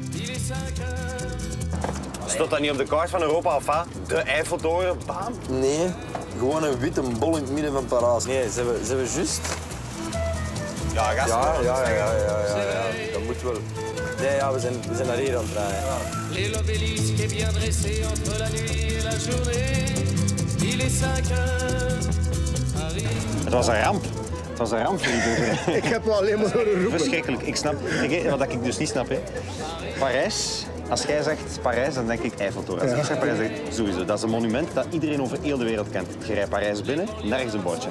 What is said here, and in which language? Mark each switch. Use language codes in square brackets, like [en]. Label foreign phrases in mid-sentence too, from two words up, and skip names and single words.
[nl] Stond dat niet op de kaart van Europa of wat? De Eiffeltoren, bam. Nee, gewoon een witte bol in het midden van Parijs. Nee, ze hebben juist... Ja, gast. Ja. Dat moet wel. Nee, ja, we zijn naar hier aan het rijden. [fr] L'obélisque est bien dressé entre la nuit et la journée. Il est 5 heures. [nl] Het was een ramp. Het was een ramp voor die burger. Ik heb wel alleen maar horen roepen. Verschrikkelijk. Ik snap, wat ik dus niet snap, hè. Parijs, als jij zegt Parijs, dan denk ik Eiffeltoren. Als ik zeg Parijs, denk ik sowieso. Dat is een monument dat iedereen over heel de wereld kent. Je rijdt Parijs binnen, nergens een bordje.